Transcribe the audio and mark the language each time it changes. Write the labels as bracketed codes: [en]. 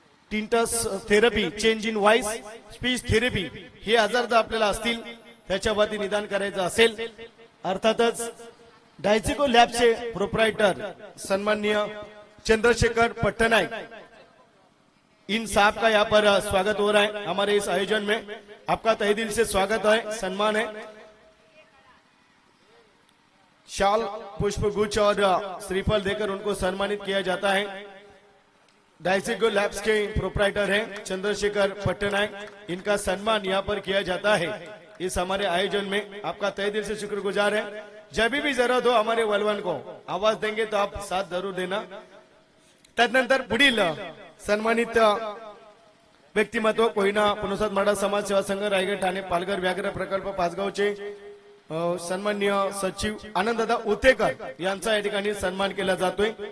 [mr] टिंटस therapy change in voice speech therapy हे आजार जर आपल्याला असतील त्याच्यावरती निदान करायचं असेल अर्थातच डायसिको लॅबचे प्रोप्राइटर सन्माननीय चंद्रशेखर पट्टनायक इन [hi] साहब का यहाँ पर स्वागत हो रहा है। हमारे इस आयोजन में आपका तहे दिल से स्वागत है सम्मान है। शाल पुष्पगुच्छ और श्रीफल देकर उनको सम्मानित किया जाता है। डायसिको लैब्स के प्रोप्राइटर हैं चंद्रशेखर पट्टनायक इनका सम्मान यहाँ पर किया जाता है। इस हमारे आयोजन में आपका तहे दिल से शुक्रगुजार है। जब भी जरूरत हो हमारे वलवन को आवाज देंगे तो आप साथ जरूर देना। [mr] तदनंतर पुढील सन्मानित व्यक्तिमत्व कोयना पुनसाद मराठा समाज सेवा संघ रायगड ठाणे पालघर व्याघ्र प्रकल्प पाचगावचे सन्माननीय सचिव आनंददादा उतेकर यांचा या ठिकाणी सन्मान केला जातोय।